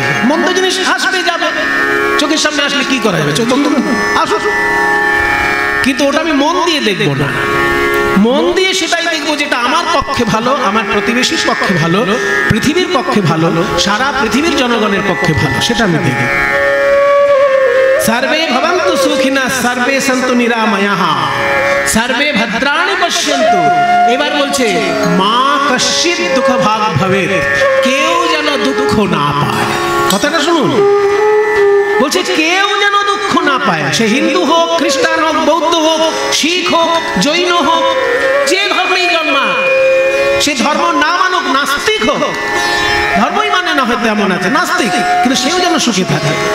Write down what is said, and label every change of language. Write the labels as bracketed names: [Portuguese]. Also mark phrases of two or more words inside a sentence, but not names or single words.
[Bangla] মন্দ জিনিস আসবে যাবে, চোখের সামনে আসলে কি করা যাবে? চোখ বন্ধ আসুক, কিন্তু ওটা আমি মন দিয়ে দেখবো না। মন দিয়ে সেটাই দেখবো যেটা আমার পক্ষে ভালো, আমার প্রতিবেশীর পক্ষে ভালো, পৃথিবীর পক্ষে ভালো, সারা পৃথিবীর জনগণের পক্ষে ভালো, সেটা আমি দেখি। [Sanskrit] সর্বে ভবন্তু সুখিনঃ সর্বে সন্তু নিরাময়াঃ সর্বে ভদ্রাণি পশ্যন্তু। [Bangla] এবার বলছে [Sanskrit] মা কশ্চিৎ দুঃখ ভাগ ভবেৎ, [Bangla] কেউ যেন দুঃখ না পায়। কথাটা শুনুন, বলছে কেউ যেন দুঃখ না পায়। সে হিন্দু হোক, খ্রিস্টান হোক, বৌদ্ধ হোক, শিখ হোক, জৈন হোক, যে ধর্মেই জন্মাক, সে ধর্ম না মানুক, নাস্তিক হোক, ধর্মই মানে না হয়তো এমন আছে নাস্তিক, কিন্তু সেও যেন সুখে থাকে।